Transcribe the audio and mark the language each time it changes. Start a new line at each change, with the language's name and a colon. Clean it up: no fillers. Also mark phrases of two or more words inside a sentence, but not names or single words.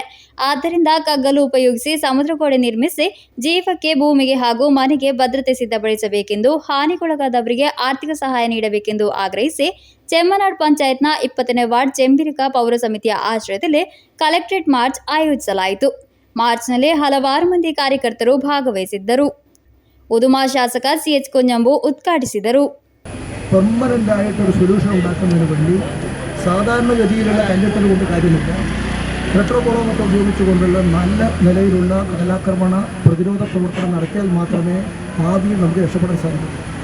Kannada: ಆದ್ದರಿಂದ ಕಗ್ಗಲು ಉಪಯೋಗಿಸಿ ಸಮುದ್ರಗೋಡೆ ನಿರ್ಮಿಸಿ ಜೀವಕ್ಕೆ, ಭೂಮಿಗೆ ಹಾಗೂ ಮನೆಗೆ ಭದ್ರತೆ ಸಿದ್ಧಪಡಿಸಬೇಕೆಂದು, ಹಾನಿಗೊಳಗಾದವರಿಗೆ ಆರ್ಥಿಕ ಸಹಾಯ ನೀಡಬೇಕೆಂದು ಆಗ್ರಹಿಸಿ ಚೆಮ್ಮನಾಡ್ ಪಂಚಾಯತ್ನ 20ನೇ ವಾರ್ಡ್ ಚೆಂಬರಿಕ ಪೌರ ಸಮಿತಿಯ ಆಶ್ರಯದಲ್ಲಿ ಕಲೆಕ್ಟರೇಟ್ ಮಾರ್ಚ್ ಆಯೋಜಿಸಲಾಯಿತು. ಮಾರ್ಚ್ನಲ್ಲಿ ಹಲವಾರು ಮಂದಿ ಕಾರ್ಯಕರ್ತರು ಭಾಗವಹಿಸಿದ್ದರು. ഉദുമ ಶಾಸಕ സിഎച്ച് കുഞ്ഞമ്പു ഉദ്ഘാಟಿಸಿದರು.
Malayalam: പെർമനന്റ് ആയിട്ടൊരു സൊല്യൂഷൻ ഉണ്ടാക്കുന്നതിന് വേണ്ടി സാധാരണഗതിയിലുള്ള കണ്ടെത്തൽ കൊണ്ട് കാര്യമില്ല. പെട്രോകോളമൊക്കെ ഉപയോഗിച്ചുകൊണ്ടുള്ള നല്ല നിലയിലുള്ള കടലാക്രമണ പ്രതിരോധ പ്രവർത്തനം നടത്തിയാൽ മാത്രമേ ഭാവിയിൽ നമുക്ക് രക്ഷപ്പെടാൻ സാധിക്കൂ.